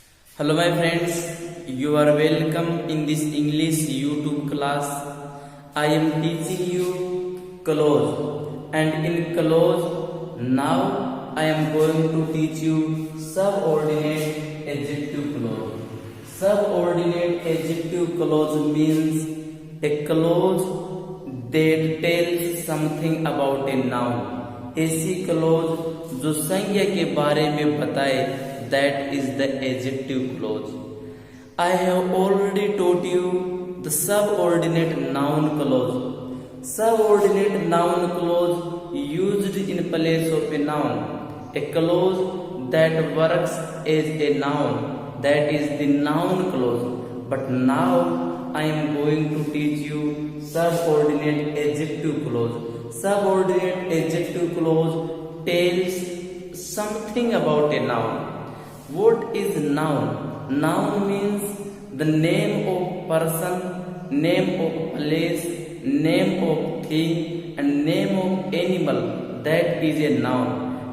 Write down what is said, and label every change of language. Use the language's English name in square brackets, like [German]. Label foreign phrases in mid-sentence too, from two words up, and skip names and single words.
[English] Hello my friends, you are welcome in this English YouTube class. I am teaching you clause, and in clause now I am going to teach you subordinate adjective clause. Subordinate adjective clause means a clause that tells something about a noun. [Hindi] ऐसी clause जो संज्ञा के बारे में बताए, [English] that is the adjective clause. I have already taught you the subordinate noun clause. Subordinate noun clause used in place of a noun. A clause that works as a noun, that is the noun clause. But now I am going to teach you subordinate adjective clause. Subordinate adjective clause tells something about a noun. What is noun? Noun means the name of person, name of place, name of thing, and name of animal. That is a noun.